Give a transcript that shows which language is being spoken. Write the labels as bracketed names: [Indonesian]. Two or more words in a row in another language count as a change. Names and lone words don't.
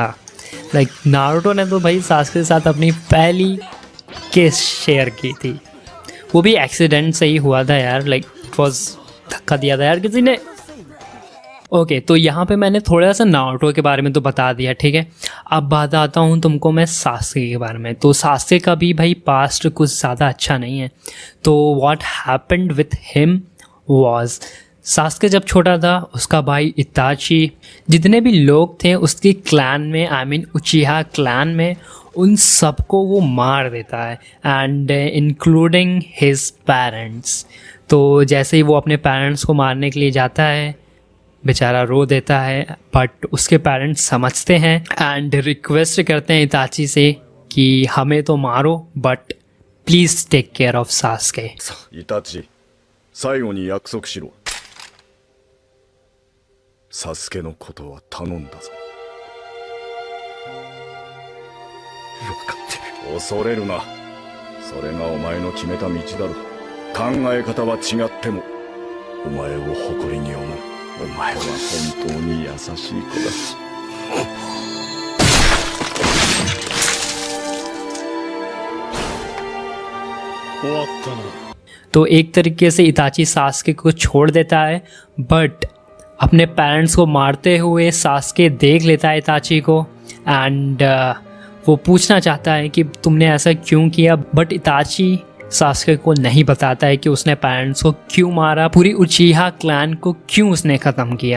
[Hindi] लाइक नारुतो ने तो भाई सास्के के साथ अपनी पहली किस शेयर की थी, वो भी एक्सीडेंट से ही हुआ था यार, [English] like it was [Hindi] धक्का दिया था यार किसी ने। ओके तो यहाँ पे मैंने थोड़ा सा नारुतो के बारे में तो बता दिया, ठीक है। अब बात आता हूँ तुमको मैं सास्के के बारे में। तो सास्के का भी भाई पास्ट कुछ ज़्यादा अच्छा नहीं है। [English] तो what happened with him was, [Hindi] सास्के जब छोटा था उसका भाई इताची, जितने भी लोग थे उसके क्लैन में, [English] I mean [Hindi] उचिहा क्लैन में, उन सबको वो मार देता है [English] and including his parents. [Hindi] तो जैसे ही वो अपने पेरेंट्स को मारने के लिए जाता है, बेचारा रो देता है, बट उसके पेरेंट्स समझते हैं एंड रिक्वेस्ट करते हैं इताची से कि हमें तो मारो बट [English] please take care of [Hindi] सास्के। [Japanese] इताची 最後に約束しろ。サスケのことは頼んだぞ。分かってる。恐れるな。それがお前の決めた道だろ。考え方は違ってもお前を誇りに思う。お前は本当に優しい子だ。終わったな。 [Hindi] तो एक तरीके से इताची सास्के को छोड़ देता है, बट अपने पेरेंट्स को मारते हुए सास्के देख लेता है इताची को एंड वो पूछना चाहता है कि तुमने ऐसा क्यों किया, बट इताची सास्के को नहीं बताता है कि उसने पेरेंट्स को क्यों मारा, पूरी उचिहा क्लैन को क्यों उसने ख़त्म किया।